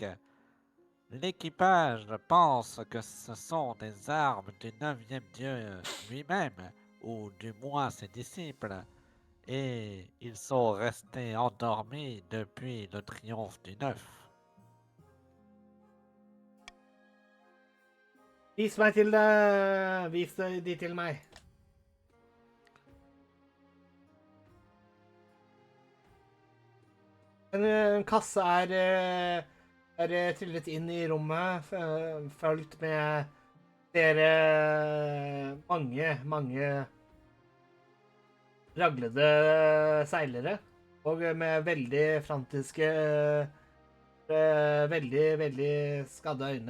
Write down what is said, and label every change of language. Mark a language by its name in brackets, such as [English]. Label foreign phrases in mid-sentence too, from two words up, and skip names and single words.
[French] L'équipage pense que ce sont des armes du 9e dieu lui-même, ou du moins ses disciples, et ils sont restés endormis depuis le triomphe du 9. [Norwegian] Vis de til meg. En kasse er trillet inn i rommet, følgt med mange raglede seilere, og med veldig frantiske, veldig skadde øyne.